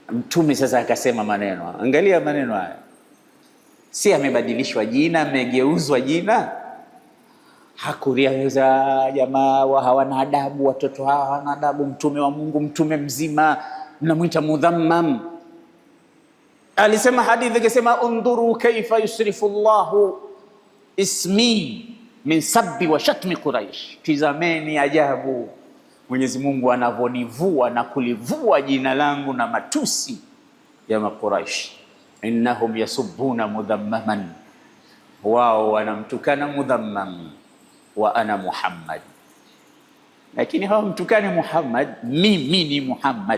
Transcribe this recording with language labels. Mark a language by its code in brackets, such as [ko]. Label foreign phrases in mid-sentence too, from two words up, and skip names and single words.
[sw] Mtume sasa akasema maneno, angalia maneno haya, si amebadilishwa jina, amegeuzwa jina. Hakuliza jamaa hawana adabu, watoto hawa hawana adabu, mtume wa Mungu, mtume mzima mnamwita mudhammam. Alisema hadithi akisema, [ar] انظروا كيف يصرف الله اسمي من سب وشتم قريش, [sw] tizameni ajabu Mwenyezi Mungu anavonivua na kulivua jina langu na matusi ya Makuraish. [ar] إنهم يسبون مذمما, [sw] wao wanamtukana mudhammam, [ar] وأنا محمد, [sw] lakini hawamtukani Muhammad, mimi ni Muhammad.